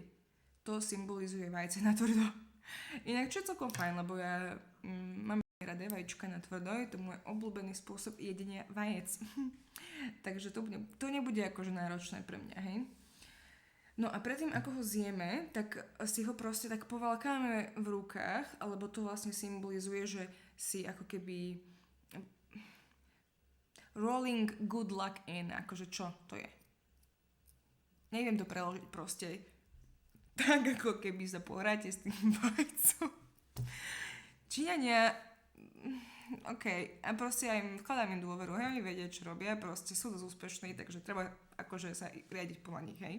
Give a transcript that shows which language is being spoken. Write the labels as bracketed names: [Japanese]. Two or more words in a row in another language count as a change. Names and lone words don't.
[Slovak] To symbolizuje vajce na tvrdo. Inak čo je celkom fajn, lebo ja mám rada vajíčka na tvrdo, je to môj obľúbený spôsob jedenia vajec. Takže to nebude akože náročné pre mňa, hej. No a predtým, ako ho zjeme, tak si ho proste tak povalkáme v rukách, alebo to vlastne symbolizuje, že si ako keby [English] rolling good luck in, [Slovak] akože čo to je. Neviem to preložiť proste. Tak ako keby sa pohráte s tým vajcom. Číňania, a proste aj vkladám im dôveru, hej, oni vedia, čo robia, proste sú dosť úspešní, takže treba akože sa riadiť podľa nich, hej.